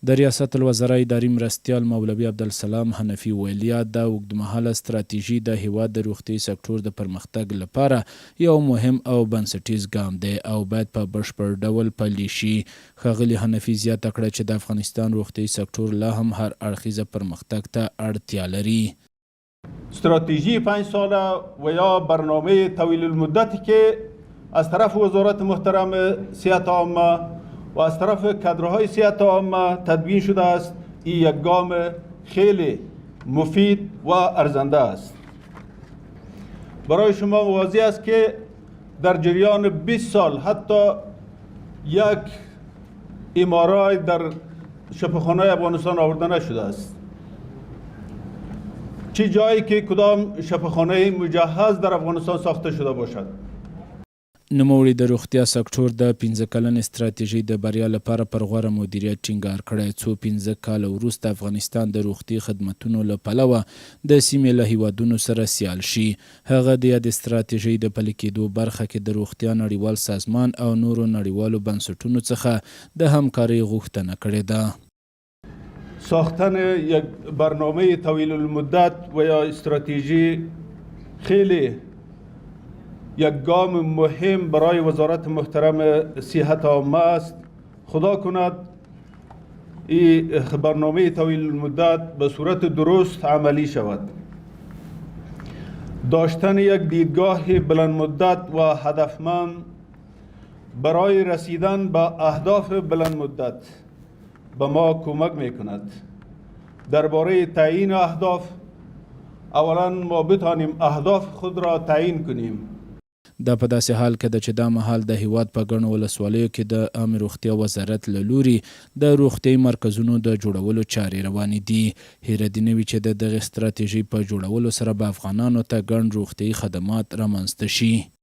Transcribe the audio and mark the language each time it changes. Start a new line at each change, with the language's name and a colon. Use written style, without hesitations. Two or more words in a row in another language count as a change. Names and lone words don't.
Pashto: د ریاست الوزرا اداري مرستیال مولوي عبدالسلام حنفي ویلیا د اوږدمهاله ستراتیژي د هیواد د روغتیايي سکتور د پرمختګ لپاره یو مهم او بنسټیز ګام دی او باید په بشپړ ډول پلی شي. ښاغلي حنفي زیاته کړه چې د افغانستان روغتیايي سکتور لا هم هر اړخیزه پرمختګ ته اړتیا لري.
Persian: استراتژی 5 ساله و یا برنامه طویل المدتی که از طرف وزارت محترم صحت عامه و از طرف کادرهای صحت عامه تدوین شده است، این یک گام خیلی مفید و ارزنده است. برای شما واضح است که در جریان 20 سال حتی یک MRI در شفاخانه افغانستان آورده نشده است. چه جایی که کدام شفاخانه مجهز در افغانستان ساخته شده باشد.
Pashto: نوموړي د روغتیا سکتور د 15 کلن استراتیژۍ د بریا لپاره پر غوره مدیریت ټینګار کړی، څو 15 کاله وروسته افغانستان د روغتي خدمتونو له پلوه د سیمې له هیوادونو سره سیال شي. هغه د یاد استراتیژۍ د پلي کېدو برخه کې د روغتیا نړیوال سازمان او نورو نړیوالو بنسټونو څخه د همکارۍ غوښتنه کړې ده.
Persian: ساختن یک برنامه طویل المدت و یا استراتژی خیلی یک گام مهم برای وزارت محترم صحت عامه است. خدا کند این برنامه طویل المدت به صورت درست عملی شود. داشتن یک دیدگاه بلند مدت و هدفمند برای رسیدن به اهداف بلند مدت به ما کمک می کند. درباره تعیین اهداف، اولا ما بتانیم اهداف خود را تعیین کنیم.
Pashto: دا په داسې حال کې ده چې دا مهال د هیواد په ګڼو ولسوالیو کې د عامه روغتیا وزارت له لوري د روغتیايي مرکزونو د جوړولو چارې روانې دي. هیره دې نه وي چې د دغې ستراتیژۍ په جوړولو سره به افغانانو ته ګڼ روغتیايي خدمات رامنځته شي.